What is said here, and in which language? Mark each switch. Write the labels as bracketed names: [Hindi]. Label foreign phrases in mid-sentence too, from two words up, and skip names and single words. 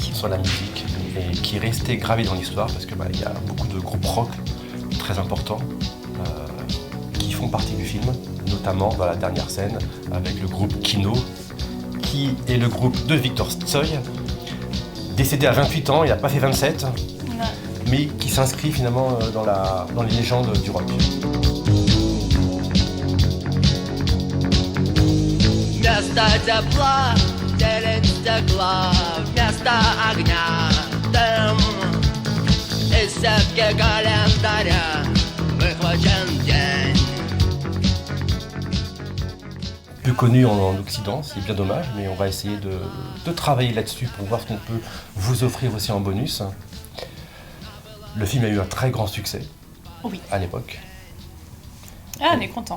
[French] sur la musique, et qui est resté gravé dans l'histoire parce que il y a beaucoup de groupes rock très importants qui font partie du film, notamment dans la dernière scène avec le groupe Kino, qui est le groupe de Victor Tsoi, décédé à 28 ans, il n'a pas fait 27, Non. mais qui s'inscrit finalement dans les légendes du rock. [Russian] Вместо тепла зелень стекла, вместо огня дым. Из сетки календаря выхвачен день. [French] Peu connu en Occident, c'est bien dommage, mais on va essayer de travailler là-dessus pour voir ce qu'on peut vous offrir aussi en bonus. Le film a eu un très grand succès Oui. à l'époque. Ah, on est content.